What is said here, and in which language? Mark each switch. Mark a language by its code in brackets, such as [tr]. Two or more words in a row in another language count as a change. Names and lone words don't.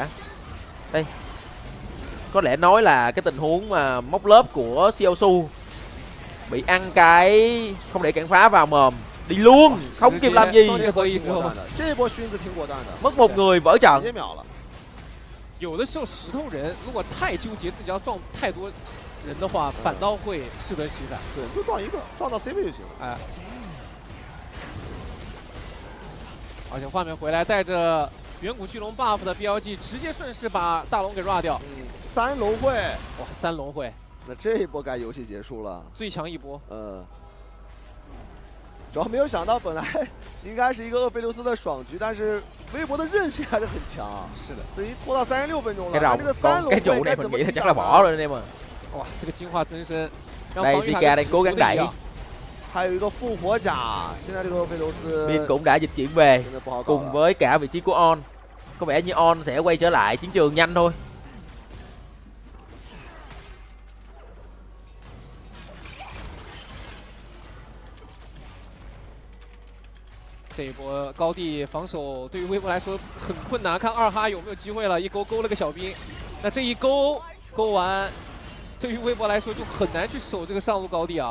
[vi] Đây, có lẽ nói là cái tình huống mà móc lớp của Siosu bị ăn cái không để cản phá vào mồm Đi luôn, không kịp làm gì. [zh] 这波熏子挺果断的， [vi] Mất một người vỡ [zh] 直 [vi] trận. [zh] 接秒了。有的时候石头人如果太纠结自己要撞太多人的话，反倒会适得其反。对，就撞一个，撞到 C 位就行了。哎。而且画面回来，带着远古巨龙 buff 的 BLG 直接顺势把大龙给 rua 掉。 3龙会，哇，3龙会，那这一波该游戏结束了，最强一波。主要没有想到，本来应该是一个厄斐琉斯的爽局，但是微博的韧性还是很强。是的，等于拖到36分钟了。 [vi] Cái [zh] 这个3龙 [vi] cái trụ [zh] 会 [vi] này [zh] 该 [vi] mình [zh] 怎么 [vi] nghĩ là [zh] 抵 [vi] chắc [zh] 挡 [vi] là [zh] 呢？ [vi] bỏ rồi anh em ơi. [zh] 哇，这个进化增生，让 [vi] Đây [zh] 防御塔 [vi] Zika đang cố gắng đẩy. [zh] 还有一个复活甲，现在这个厄斐琉斯 [vi] Bin cũng đã dịch chuyển về [zh] 真的不好搞 [vi] cùng [zh] 了。 [vi] với cả vị trí của On. Có vẻ như On sẽ quay trở lại chiến trường nhanh thôi. [zh] 这一波高地防守对于微博来说很困难，看2哈有没有机会了，一勾勾了个小兵，那这一勾完，对于微博来说就很难去守这个上路高地啊。